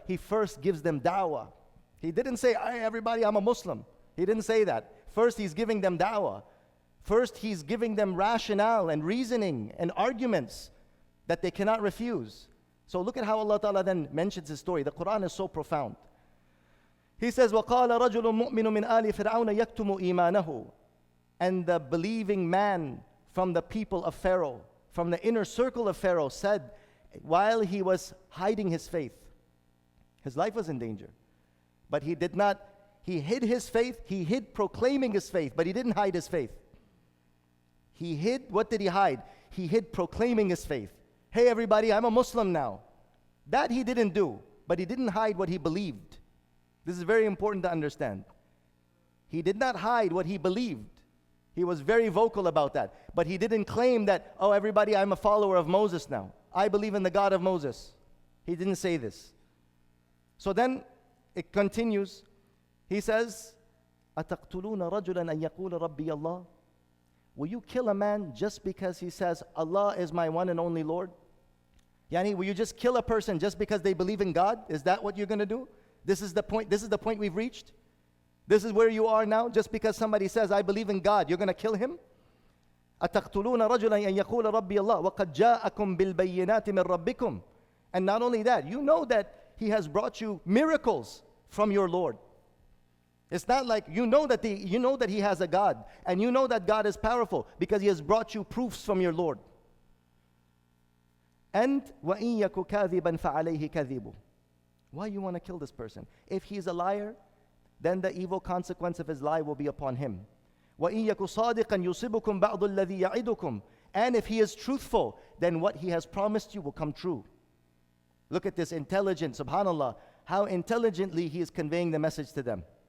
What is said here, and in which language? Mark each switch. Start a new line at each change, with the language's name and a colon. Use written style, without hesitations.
English: He first gives them da'wah. He didn't say, hey, everybody, I'm a Muslim. He didn't say that. First, he's giving them da'wah. First, he's giving them rationale and reasoning and arguments that they cannot refuse. So look at how Allah Ta'ala then mentions his story. The Quran is so profound. He says,
Arabic: وَقَالَ رَجُلٌ مُؤْمِنٌ مِنْ آلِ فِرْعَوْنَ يَكْتُمُ إِيمَانَهُ.
English: And the believing man from the people of Pharaoh, from the inner circle of Pharaoh, said, while he was hiding his faith, his life was in danger, but he hid his faith. He hid proclaiming his faith, but he didn't hide his faith. What did he hide? He hid proclaiming his faith. Hey everybody, I'm a Muslim now. That he didn't do, but he didn't hide what he believed. This is very important to understand. He did not hide what he believed. He was very vocal about that. But he didn't claim that, oh everybody, I'm a follower of Moses now. I believe in the God of Moses. He didn't say this. So then It continues. He says,
Arabic: أَتَقْتُلُونَ رَجُلًا أَن يَقُولَ رَبِّيَ اللَّهِ.
English: Will you kill a man just because he says, Allah is my one and only Lord? Yani, will you just kill a person just because they believe in God? Is that what you're going to do? This is the point we've reached? This is where you are now? Just because somebody says, I believe in God, you're going to kill him?
Arabic: أَتَقْتُلُونَ رَجُلًا أَن يَقُولَ رَبِّيَ اللَّهِ وَقَدْ جَاءَكُمْ بِالْبَيِّنَاتِ مِنْ رَبِّكُمْ.
English: And not only that, you know that He has brought you miracles from your Lord. It's not like you know that He has a God, and you know that God is powerful because He has brought you proofs from your Lord. And
Arabic: وَإِن يَكُ كَاذِبًا فَعَلَيْهِ كَذِبُ.
English: Why you want to kill this person? If he's a liar, then the evil consequence of his lie will be upon him.
Arabic: وَإِن يَكُ صَادِقًا يُصِبُكُمْ بَعْضُ الَّذِي يَعِدُكُمْ.
English: And if he is truthful, then what he has promised you will come true. Look at this intelligence, subhanallah, how intelligently he is conveying the message to them.